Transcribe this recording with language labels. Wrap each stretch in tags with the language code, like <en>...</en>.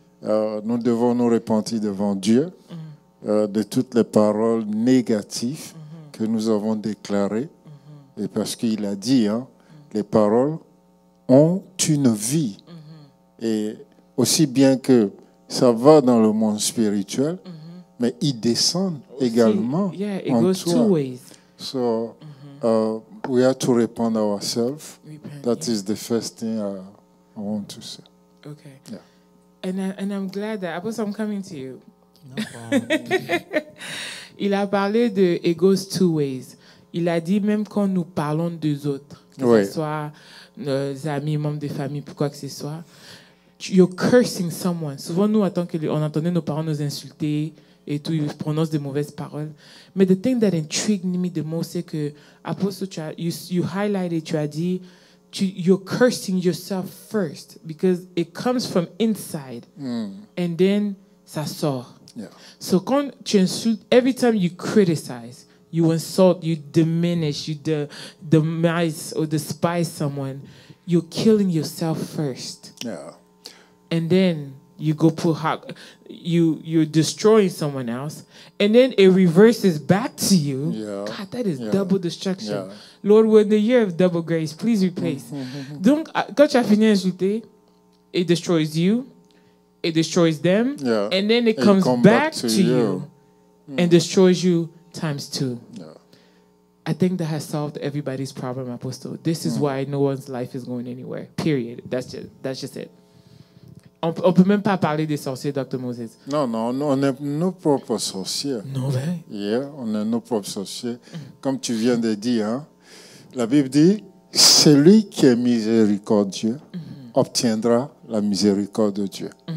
<fr>Nous devons nous repentir devant Dieu de toutes les paroles négatives que nous avons déclarées. Et parce qu'il a dit, les paroles ont une vie. Et aussi bien que ça va dans le monde spirituel, mais ils descendent également</fr> <en>it</en> <fr>en</fr> <en>goes</en> <fr>toi.</fr> <en>2 ways. So we have to repent ourselves. That is the first thing I want to say. Okay. Yeah. And I'm glad that, Apostle, I'm coming to you. No problem.</en> <fr>Il a parlé de</fr> <en>it goes 2 ways.</en> <fr>Il a dit même quand nous parlons des autres, que ce soit nos amis, membres de famille, quoi que ce soit,</fr> <en>you're cursing someone.</en> <fr>Souvent, nous, on entendait nos parents nous insulter et tout, ils prononcent de mauvaises paroles.</fr> <en>Mais the thing that intrigued me the most,</en> <fr>c'est que,</fr> <en>Apostle, you highlighted,</en> <fr>tu as dit,</fr> <en>you're cursing yourself first because it comes from inside. And then,</en> <fr>ça sort.</fr> <en>Yeah. So</en> <fr>quand tu insultes,</fr> <en>every time you criticize, you insult, you diminish, you demise or despise someone, you're killing yourself first. Yeah. And then you go you're destroying someone else, and then it reverses back to you. Yeah. God, that is double destruction. Yeah. Lord, we're in the year of double grace. Please replace.</en> <fr>Donc, quand tu as fini d'insulter,</fr> <en>it destroys you, it destroys them, and then it comes back to you and destroys you times 2. Yeah. I think that has solved everybody's problem, Apostle. This is why no one's life is going anywhere. Period. That's just it.</en> <fr>On peut même pas parler des sorciers, Dr. Moses. Non, on est nos propres sorciers. Non, ben.</fr> <en>Yeah,</en> <fr>on est nos propres sorciers. Comme tu viens de dire, la Bible dit, celui qui est miséricordieux obtiendra la miséricorde de Dieu.</fr>